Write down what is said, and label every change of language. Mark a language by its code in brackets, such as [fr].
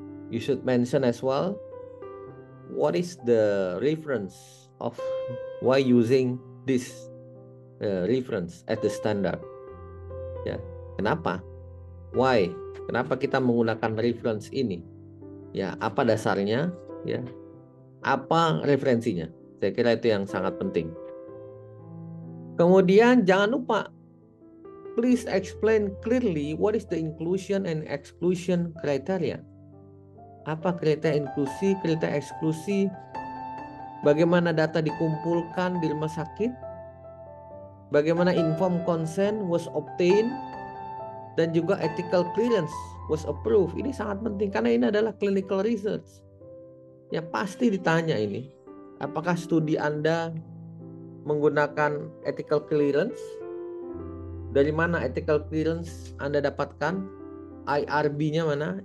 [en] You should mention as well what is the reference of why using this reference as the standard. [id] Ya, kenapa? [en] Why? [id] Kenapa kita menggunakan reference ini? Ya, apa dasarnya? Ya, apa referensinya? Saya kira itu yang sangat penting. Kemudian jangan lupa, [en] please explain clearly what is the inclusion and exclusion criteria. [id] Apa kriteria inklusi, kriteria eksklusi? Bagaimana data dikumpulkan di rumah sakit? Bagaimana [en] informed consent was obtained, [id] dan juga [en] ethical clearance was approved. [id] Ini sangat penting karena ini adalah [en] clinical research. [id] Ya pasti ditanya ini, apakah studi Anda menggunakan ethical clearance? Dari mana ethical clearance Anda dapatkan? IRB-nya mana?